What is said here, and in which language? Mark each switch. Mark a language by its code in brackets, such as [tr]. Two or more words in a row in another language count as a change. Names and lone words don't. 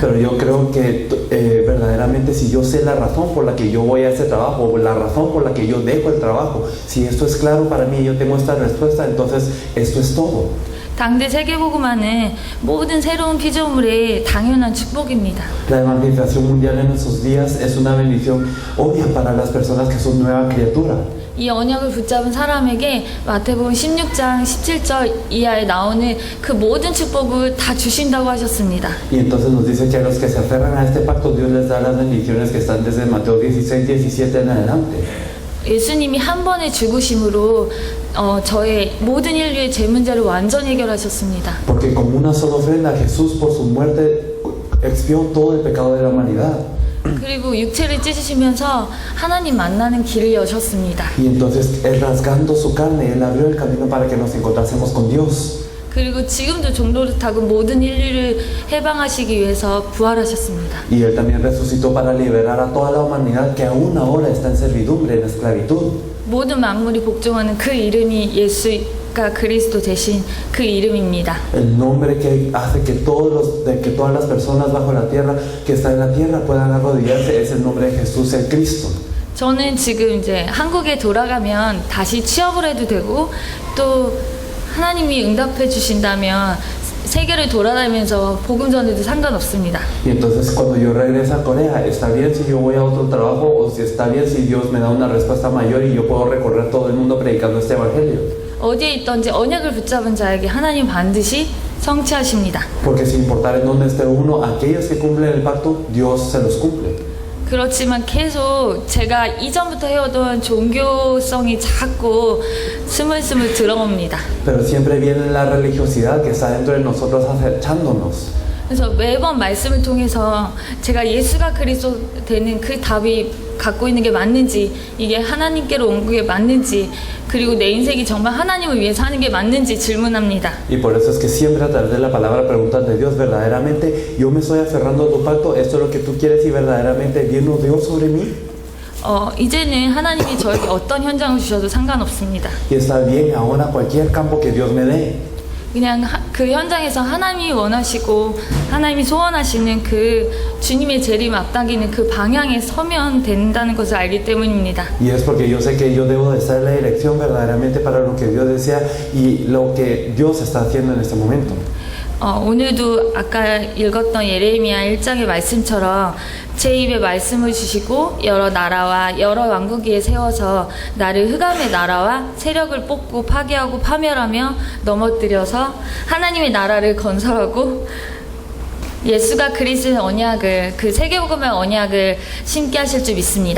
[es] Pero yo creo que verdaderamente si yo sé la razón por la que yo voy a ese trabajo, o la razón por la que yo dejo el trabajo, si esto es claro para mí y yo tengo esta respuesta, entonces esto es todo. [ko] 당대 세계복음화는 모든 새로운 피조물의 당연한 축복입니다. [es] La evangelización mundial en esos días es una bendición obvia para las personas que son nueva criatura. [ko] 이 언약을 붙잡은 사람에게 마태복음 16장 17절 이하에 나오는 그 모든 축복을 다 주신다고 하셨습니다. [es] Y entonces nos dice que a los que se aferran a este pacto Dios les da las bendiciones que están desde Mateo 16, 17 en adelante. [ko] 예수님이 한 번의 죽으심으로 저의 모든 인류의 죄 문제를 완전히 해결하셨습니다. [es] Porque con una sola ofrenda Jesús por su muerte expió todo el pecado de la humanidad. [ko] 그리고 육체를 찢으시면서 하나님 만나는 길을 여셨습니다. [es] Y entonces Él, rasgando su carne, Él abrió el camino para que nos encontrásemos con Dios. [ko] 그리고 지금도 종로를 타고 모든 인류를 해방하시기 위해서 부활하셨습니다. [es] Y Él también resucitó para liberar a toda la humanidad que aún ahora está en servidumbre, en esclavitud. [ko] 모든 만물이 복종하는 그 이름이 예수가 그리스도 되신 그 이름입니다. [es] El nombre que hace que todas las personas bajo la tierra, que están en la tierra, puedan arrodillarse, es el nombre de Jesús, el Cristo. [ko] 저는 지금 이제 한국에 돌아가면 다시 취업을 해도 되고, 또 하나님이 응답해 주신다면 세계를 돌아다니면서 복음 전해도 상관없습니다. [es] Y entonces cuando yo regrese a Corea, está bien si yo voy a otro trabajo, o si está bien si Dios me da una respuesta mayor y yo puedo recorrer todo el mundo predicando este evangelio. [ko] 어디에 있든지 언약을 붙잡은 자에게 하나님 반드시 성취하십니다. [es] Porque sin importar en dónde esté uno, aquellos que cumplen el pacto, Dios se los cumple. [ko] 그렇지만 계속 제가 이전부터 해오던 종교성이 자꾸 스물스물 들어옵니다. [es] Pero siempre viene la religiosidad que está dentro de nosotros acechándonos. [ko] 그래서 매번 말씀을 통해서 제가 예수가 그리스도 되는 그 답이 갖고 있는 게 맞는지, 이게 하나님께로 온 게 맞는지, 그리고 내 인생이 정말 하나님을 위해 사는 게 맞는지 질문합니다. [es] Y por eso es que siempre a través de la palabra preguntas de Dios, verdaderamente yo me estoy aferrando a tu pacto, esto es lo que tú quieres y verdaderamente vino Dios sobre mí. [ko] 이제는 하나님이 저에게 어떤 현장을 주셔도 상관없습니다. [es] Y está bien ahora cualquier campo que Dios me dé. [ko] 그냥 그 현장에서 하나님이 원하시고 하나님이 소원하시는 그 주님의 재림 앞당기는 그 방향에 서면 된다는 것을 알기 때문입니다. [es] Y es porque yo sé que yo debo de estar en la dirección verdaderamente para lo que Dios desea y lo que Dios está haciendo en este momento. [ko] 오늘도 아까 읽었던 예레미야 1장의 말씀처럼 제 입에 말씀을 주시고 여러 나라와 여러 왕국 위에 세워서 나를 흑암의 나라와 세력을 뽑고 파괴하고 파멸하며 넘어뜨려서 하나님의 나라를 건설하고 예수가 그리스도의 언약을, 그 세계복음의 언약을 심게 하실 줄 믿습니다.